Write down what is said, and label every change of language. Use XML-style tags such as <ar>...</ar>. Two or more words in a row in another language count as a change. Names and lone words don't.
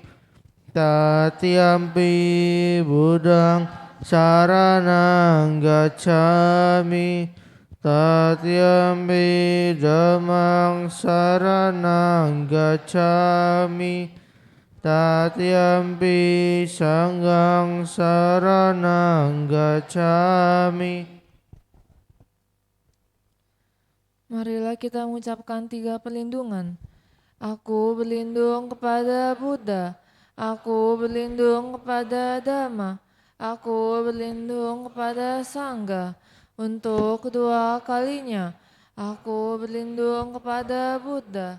<pi>Tatiyampi budang saranang gacchami. Tatiyampi dhammang saranang gacchami. Tatiyampi sanggang saranang gacchami.</pi> <id>Marilah kita mengucapkan 3 perlindungan. Aku berlindung kepada Buddha. Aku berlindung kepada Dhamma. Aku berlindung kepada Sangha. Untuk kedua kalinya, aku berlindung kepada Buddha.</id>